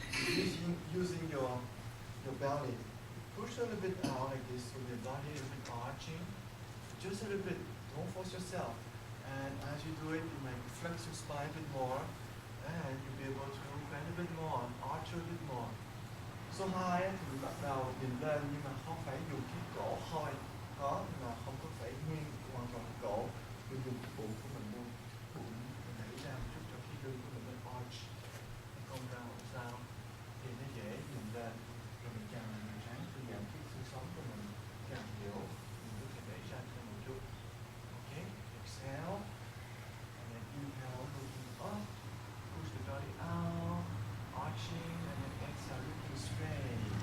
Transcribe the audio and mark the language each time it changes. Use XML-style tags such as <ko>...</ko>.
<en>You're using your belly. Push a little bit out like this, so the body is a bit arching. Just a little bit. Don't force yourself. And as you do it, you might flex your spine a bit more, and you'll be able to bend a bit more, arch a bit more.</en> <vi>Số 2 thì mình bắt đầu nhìn lên nhưng mà không phải dùng cái cổ hơi, có mà không có phải nguyên hoàn toàn cổ, mình dùng cái bụng của mình luôn, bụng mình đẩy ra một chút cho cái lưng của mình lên arch, nó cong ra làm sao thì nó dễ nhìn lên, rồi mình càng ráng thư giãn cái xương sống của mình càng hiểu, mình có thể đẩy ra thêm một chút.</vi> <en>Okay, exhale, and then inhale, looking up, push the body out, arching, and then exhale, looking straight.</en>